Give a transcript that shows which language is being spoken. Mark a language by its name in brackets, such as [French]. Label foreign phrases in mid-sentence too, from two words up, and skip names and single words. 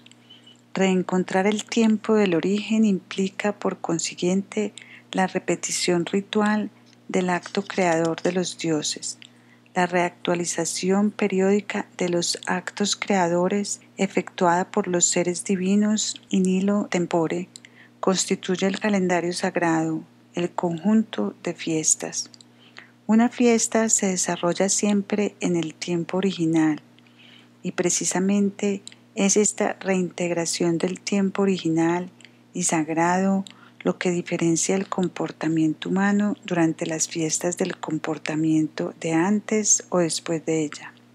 [Spanish] Reencontrar el tiempo del origen implica, por consiguiente, la repetición ritual del acto creador de los dioses. La reactualización periódica de los actos creadores efectuada por los seres divinos [Latin] in illo tempore [Spanish] constituye el calendario sagrado, el conjunto de fiestas. Una fiesta se desarrolla siempre en el tiempo original, y precisamente es esta reintegración del tiempo original y sagrado lo que diferencia el comportamiento humano durante las fiestas del comportamiento de antes o después de ella.